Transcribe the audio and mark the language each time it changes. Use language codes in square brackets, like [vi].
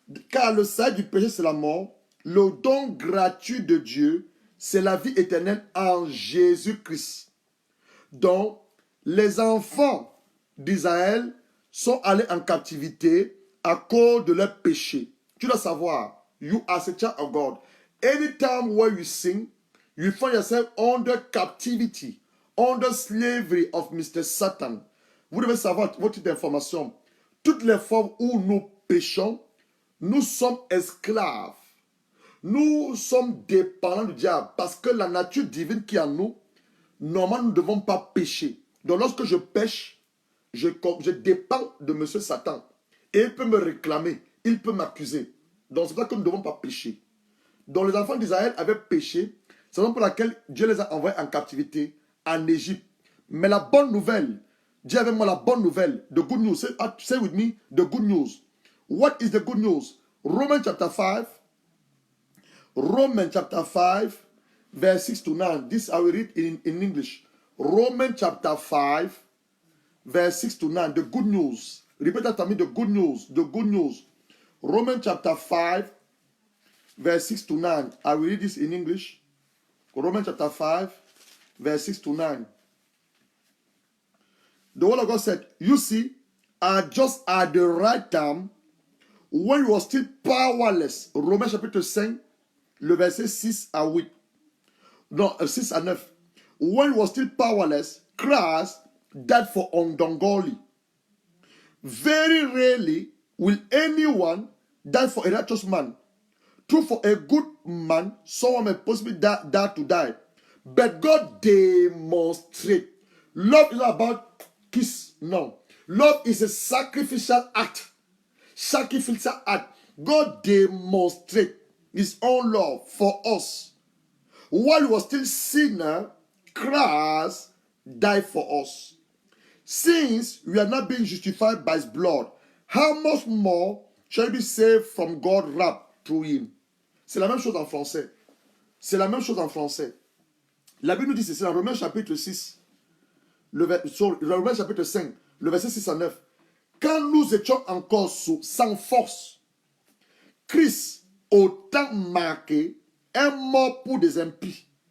[fr] Car le salut du péché, c'est la mort. Le don gratuit de Dieu, c'est la vie éternelle en Jésus-Christ. Donc, les enfants d'Israël sont allés en captivité à cause de leur péché. Tu dois savoir, [en] you are a child of God. Anytime where you sin, you find yourself under captivity, under slavery of Mr. Satan. [fr] Vous devez savoir votre information. Toutes les fois où nous péchons, nous sommes esclaves. Nous sommes dépendants du diable parce que la nature divine qui est en nous, normalement, nous ne devons pas pécher. Donc, lorsque je pêche, je dépends de M. Satan. Et il peut me réclamer, il peut m'accuser. Donc, c'est pour ça que nous ne devons pas pécher. Donc, les enfants d'Israël avaient péché. C'est la raison pour laquelle Dieu les a envoyés en captivité en Égypte. Mais la bonne nouvelle, dis avec moi la bonne nouvelle, [en] the good news. Say with me, the good news. What is the good news? Romans chapter 5. Romans chapter 5, verse 6 to 9. This I will read in English. Romans chapter 5, verse 6 to 9. The good news. Repeat after me, the good news. The good news. Romans chapter 5, verse 6 to 9. I will read this in English. Romans chapter 5, verse 6 to 9. The word of God said, you see, just at the right time, when you were still powerless. [fr] Romans chapitre 5, le verset 6 à 8. Non, 6 à 9. [en] When you were still powerless, Christ died for ungodly. Very rarely will anyone die for a righteous man. True, for a good man, someone may possibly die to die. But God demonstrates. Love is not about kiss. No. Love is a sacrificial act. Sacrificial act. God demonstrates his own love for us. While we were still sinner, Christ died for us. Since we are not being justified by his blood, how much more shall we be saved from God's wrath through him? [fr] C'est la même chose en français. C'est la même chose en français. La Bible nous dit ceci dans Romains chapitre 6, Romains chapitre 5, le verset 6 à 9. Quand nous étions encore sans force, Christ, au temps marqué, est mort pour des impies.